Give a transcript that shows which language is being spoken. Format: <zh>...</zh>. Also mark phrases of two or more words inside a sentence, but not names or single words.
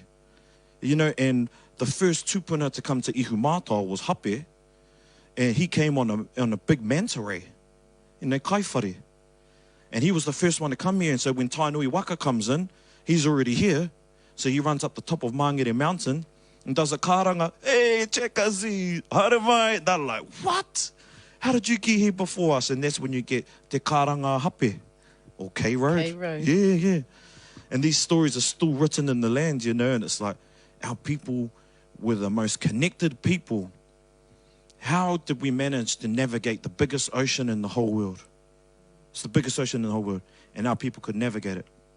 <en>You know, and the first tupuna to come to Ihumātao was Hape. And he came on a big manta ray, you know, kaiwhare. And he was the first one to come here. And so when Tainui Waka comes in, he's already here. So he runs up the top of Mangere Mountain and does a karanga.</en> <mi>Hey, chekazi, haramai.</mi> <en>They're like, what? How did you get here before us? And that's when you get</en> <mi>te karanga hape,</mi> <en>or K Road. K Road. Yeah. And these stories are still written in the land, you know, and it's like, our people were the most connected people. How did we manage to navigate the biggest ocean in the whole world? It's the biggest ocean in the whole world, and our people could navigate it.</en>